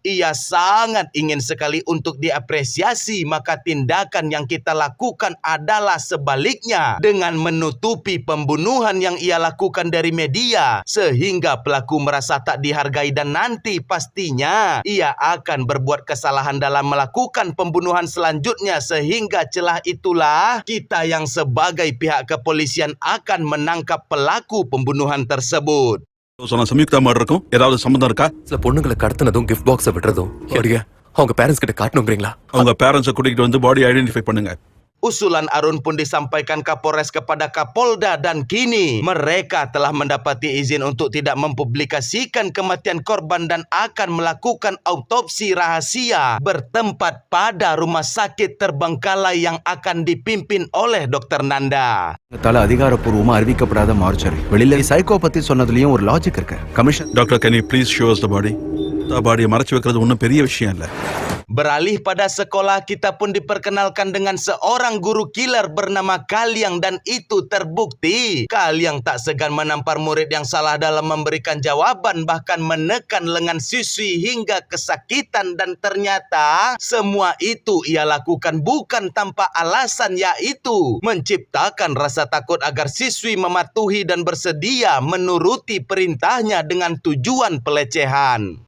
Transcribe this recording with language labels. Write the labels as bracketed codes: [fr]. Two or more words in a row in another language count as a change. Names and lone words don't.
[id] Ia sangat ingin sekali untuk diapresiasi, maka tindakan yang kita lakukan adalah sebaliknya dengan menutupi pembunuhan yang ia lakukan dari media sehingga pelaku merasa tak dihargai dan nanti pastinya ia akan berbuat kesalahan dalam melakukan pembunuhan selanjutnya sehingga celah itulah kita yang sebagai pihak kepolisian akan menangkap pelaku pembunuhan tersebut. [ta] சொன்ன சம்யுக்தா மர்டருக்கும் ஏதாவது சம்பந்தம் இருக்கா? சில பொண்ணுங்களை கடத்தினதும் [en] gift box [ta] விடுறதும் எப்படியா அவங்க பேரண்ட்ஸ் கிட்ட காட்டணுங்கிறீங்களா? அவங்க பேரண்ட்ஸை கூட்டிகிட்டு வந்து [en] body identify [ta] பண்ணுங்க. [id] Usulan Arun pun disampaikan Kapolres kepada Kapolda dan kini mereka telah mendapati izin untuk tidak mempublikasikan kematian korban dan akan melakukan autopsi rahasia bertempat pada rumah sakit terbengkalai yang akan dipimpin oleh Dr. Nanda. [ta] தல அதிகாரப்பூர்வமா அறிவிக்கப்படாத மார்ச்சரி வெளியில சைக்கோ பத்தி சொன்னதுலயும் ஒரு லாஜிக் இருக்கு. கமிஷன் டாக்டர், [en] can you please show us the body? [ta] பாடியை மறைச்சு வைக்கிறது ஒன்றும் பெரிய விஷயம் இல்லை. [id] Beralih pada sekolah, kita pun diperkenalkan dengan seorang guru killer bernama Kaliang dan itu terbukti. Kaliang tak segan menampar murid yang salah dalam memberikan jawaban, bahkan menekan lengan siswi hingga kesakitan dan ternyata semua itu ia lakukan bukan tanpa alasan, yaitu menciptakan rasa takut agar siswi mematuhi dan bersedia menuruti perintahnya dengan tujuan pelecehan.